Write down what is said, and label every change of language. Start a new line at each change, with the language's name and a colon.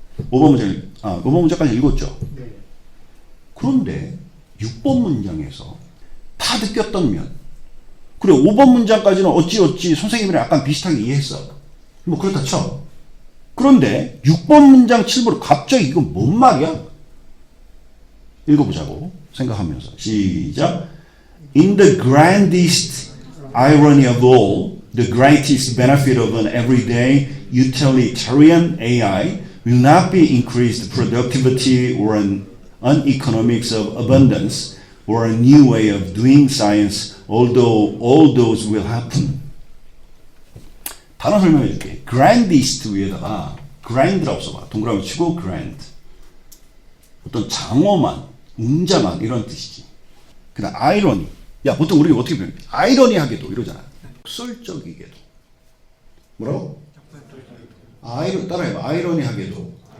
Korean: 5번 문장까지 읽었죠. 네. 그런데 6번 문장에서 다 느꼈던 면, 그래 5번 문장까지는 어찌 선생님이랑 약간 비슷하게 이해했어. 뭐 그렇다 쳐. 그런데 6번 문장 7번으로 갑자기 이건 뭔 말이야? 읽어보자고 생각하면서 시작.
English: In the grandest irony of all, the greatest benefit of an everyday utilitarian AI will not be increased productivity or an economics of abundance or a new way of doing science, although all those will happen.
Korean: 단어 설명해 줄게. grandest 위에다가 grand라고 써봐. 동그라미 치고 grand. 어떤 장엄한, 웅장한 이런 뜻이지. 그 다음 irony. 야, 보통 우리가 어떻게 표현해? 아이러니하게도 이러잖아. 역설적이게도. 뭐라고? 따라해봐. 아이러니하게도.